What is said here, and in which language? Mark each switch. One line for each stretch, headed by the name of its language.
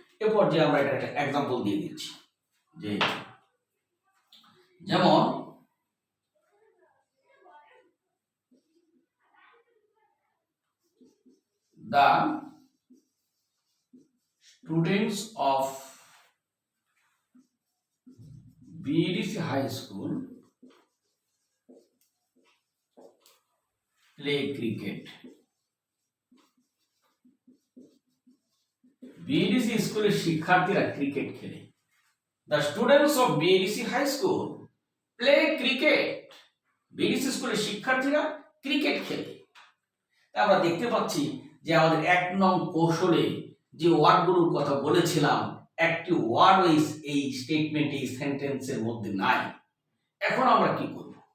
Bangla: এরপর যে আমরা এটা একটা এক্সাম্পল দিয়ে দিচ্ছি, যে যেমন
English: the students of BDC High School play cricket.
Bangla: BDC স্কুলের শিক্ষার্থীরা ক্রিকেট খেলে।
English: The students of BDC High School play cricket.
Bangla: BDC স্কুলের শিক্ষার্থীরা ক্রিকেট খেলে। আমরা দেখতে পাচ্ছি যে আমাদের 1 নং কৌশলে যে ওয়ার্ডগুলোর কথা বলেছিলাম, একটি ওয়ার্ড এই স্টেটমেন্টে, এই সেন্টেন্সের মধ্যে নাই। এখন আমরা কি করব?